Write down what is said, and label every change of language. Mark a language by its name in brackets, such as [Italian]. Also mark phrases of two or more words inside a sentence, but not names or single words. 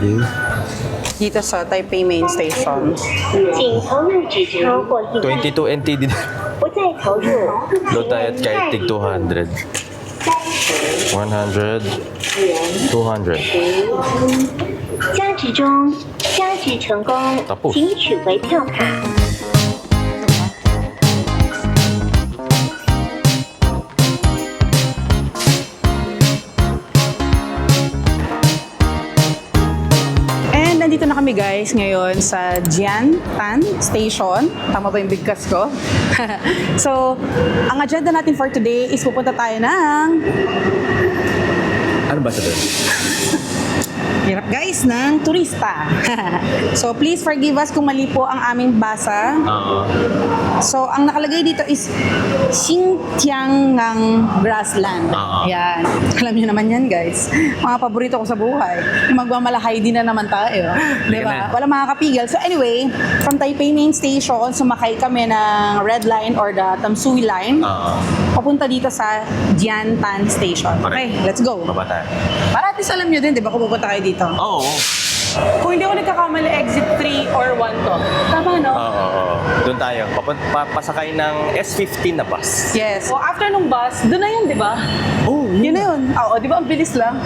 [Filipino] Dito sa Taipei Main Station. [Chinese] 请投入只超过1万， [Filipino] 22 NT din. [Chinese] 不再投入。 [Filipino] Load tayo at kahit tig 200. 100. 200. [Chinese] 加值中，加值成功 [Filipino] Tapos.， [Chinese] 请取回票卡。 [Filipino] And nandito na kami guys ngayon sa Jiantan Station. Tama ba yung bigkas ko? So, ang agenda natin [English] for today [Filipino] is pupunta tayo ng... Ano ba ito? Hirap guys, ng turista. So, [English] please forgive us [Filipino] kung mali po ang aming basa. So, ang nakalagay dito is Xinjiangang Grassland. Yan. Alam niyo naman yan, guys. Mga paborito ko sa buhay. Magmamalahay din na naman tayo. Diba? Walang makakapigil. [English] So, anyway, from Taipei Main Station, [Filipino] sumakay kami ng [English] Red Line or the Tamsui Line. [Filipino] Papunta dito sa Jiantan Station. [English] Okay, let's go. [Filipino] Baba tayo. Saan? Para at least alam nyo din, di ba, kung pupunta kayo dito. Oo. Kung hindi ako nagkakamali, [English] exit 3 or 1 [Filipino] to. Tama, no? Oo. Doon tayo. Pasakay ng S15 na bus. Yes. So, after nung bus, doon na yun, di ba? Oh, Yun na yun. Oo, di ba? Ang bilis lang.